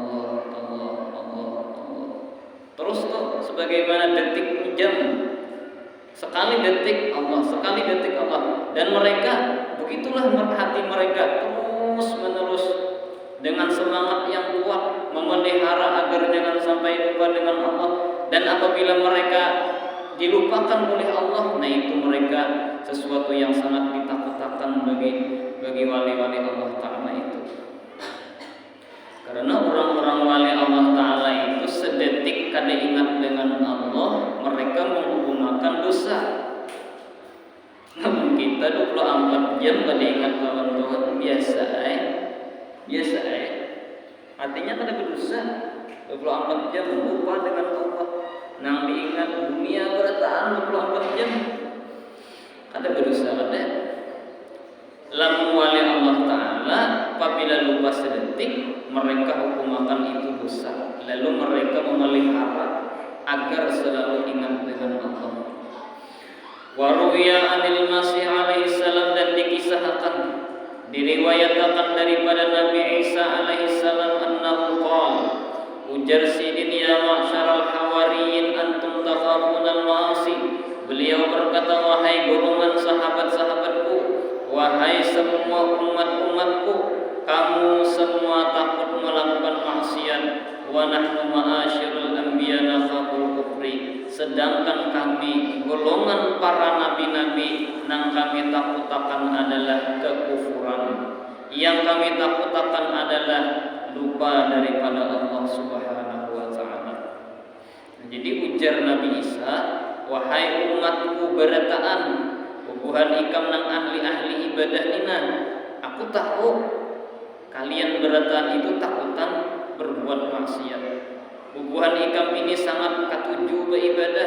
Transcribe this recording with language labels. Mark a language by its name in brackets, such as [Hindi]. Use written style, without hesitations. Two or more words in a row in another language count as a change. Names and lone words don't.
[Indonesian] Terus tuh sebagaimana detik jam, sekali detik Allah, dan mereka begitulah hati mereka terus menerus dengan semangat yang kuat memelihara agar jangan sampai lupa dengan Allah. Dan apabila mereka dilupakan oleh Allah, nah itu mereka sesuatu yang sangat ditakutkan bagi wali-wali Allah Ta'ala itu. Karena orang-orang wali Allah Ta'ala itu sedetik [Banjar] kada ingat [Indonesian] dengan Allah, mereka menghukumakan dosa. [Banjar] Namun kita 24 jam kada ingat lawan Tuhan, biasa. Artinya kada berdosa. [Indonesian] 24 jam lupa dengan Allah. [Banjar] Nang diingat dunia berataan 24 jam. Kada berdosa kada. Lamun wali Allah Ta'ala apabila lupa sedetik mereka hukumakan itu dosa. [Indonesian] Lalu mereka memelihara agar selalu ingat dengan Allah. [Arabic] Waruya anil Masih alaihi salam, [Indonesian] dan dikisahkan diriwayatkan daripada Nabi Isa [Arabic] alaihi salam annahu qala, [Banjar] ujar sidin [Arabic] ya ma'syaral hawariyin antum takhafuna al-ma'asi. [Indonesian] Beliau berkata, wahai golongan sahabat-sahabatku, wahai semua umat-umatku, kamu semua takut melakukan maksiat. [Arabic] Wa nahnu ma'asyirul anbiya nakhaful kufri, [Indonesian] sedangkan kami golongan para nabi-nabi nang kami takutakan adalah kekufuran. Yang kami takutakan adalah lupa daripada Allah [Arabic] Subhanahu wa taala. [Banjar] Jadi ujar Nabi Isa, wahai umatku berataan, bubuhan ikam nang ahli-ahli ibadah nina, aku tahu kalian berataan itu takutan berbuat maksiat. Bubuhan ikam ini sangat katuju beribadah.